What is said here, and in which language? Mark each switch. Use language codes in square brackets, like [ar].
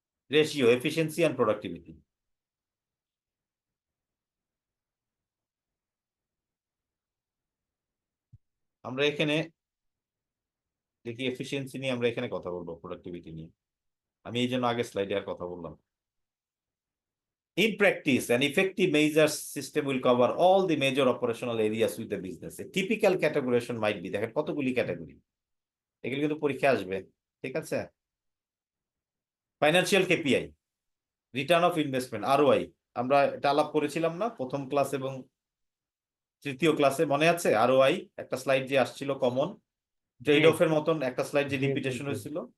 [en] Ratio, efficiency and productivity. [bn] আমরা এখানে দেখি এফিসিয়েন্সি নিয়ে আমরা এখানে কথা বলবো, প্রোডাক্টিভিটি নিয়ে আমি এই জন্য আগে স্লাইডে আর কথা বললাম। [en] In practice, an effective measures system will cover all the major operational areas with the business. A typical categorization might be, [bn] দেখেন কতগুলি ক্যাটাগরি, এগুলো কিন্তু পরীক্ষা আসবে, ঠিক আছে? Financial KPI, return of investment, ROI, আমরা এটা আলাপ করেছিলাম না প্রথম ক্লাস এবং তৃতীয় ক্লাসে, মনে আছে? আরওআই একটা স্লাইড যে আসছিল কমন, ট্রেড অফ এর মতন একটা স্লাইড যে রিপিটেশন হয়েছিল।